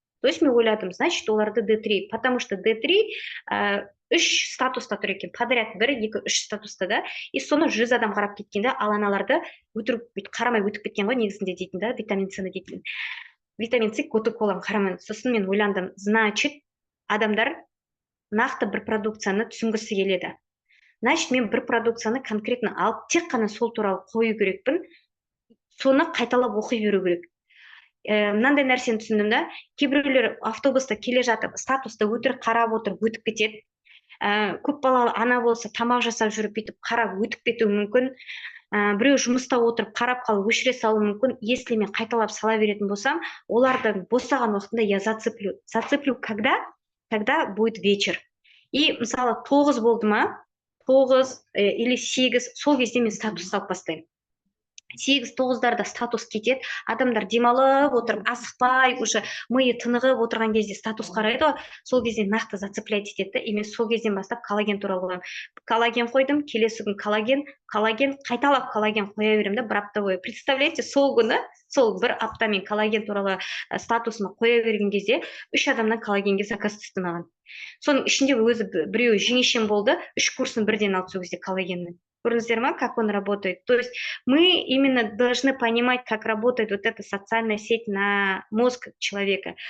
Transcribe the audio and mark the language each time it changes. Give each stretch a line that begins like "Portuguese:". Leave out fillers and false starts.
Kazakh: То есть мен ойладым, значит, оларды D3,
Russian: потому что
Kazakh: D3 3 статуста тұр екен, подряд 1, 2, 3 статуста, да. И соны 100 адам қарап кеткен, да, ал аналарды қарамай өтіп кеткен ғой негізінде дейтін, да, витамин С дейтін. Витамин С, GoToCola қарамай. Сосын мен ойландым, значит, адамдар нақты бір продукцияны түсінгісі келеді. Значит, мен бір продукцияны конкретно алып, тек қана сол туралы қою керекпін, соны қайталап оқи беру керек. Мынандай нәрсені түсіндім да, кейбіреулер автобуста келе жатып, статусты өтірік қарап отырып өтіп кетеді. Көп балалы ана болса, тамақ жасап жүріп бүйтіп қарап өтіп кетуі мүмкін. Біреу жұмыста отырып қарап қалып өшіре салуы мүмкін. Если мен қайталап сала беретін болсам, оларды босаған уақытында
Russian: я зацеплю. Зацеплю когда будет вечер.
Kazakh: И мысалы 9 болды ма, 9 или 8, сол кезде мен статус салып бастаймын. 8-9-дарда статус кетеді, адамдар демалып отырып, асықпай, уже миы тынығып отырған кезде статус қарайды, сол кезде нақты зацеплять етеді, и мен сол кезден бастап коллаген туралы қоямын. Коллаген қойдым, келесі күн коллаген, қайталап коллаген қоя беремін да, бір апта бойы. Представляете, сол күні, сол бір апта мен коллаген туралы статусыма қоя берген кезде 3 адамнан коллагенге заказ түсті маған. Соның ішінде өзі біреуі жеңешем болды, 3 курсын бірден алды сол кезде коллагеннің. Көрдіңіздер ма,
Russian: как он работает? То есть мы именно должны понимать, как работает вот эта социальная сеть на мозг человека.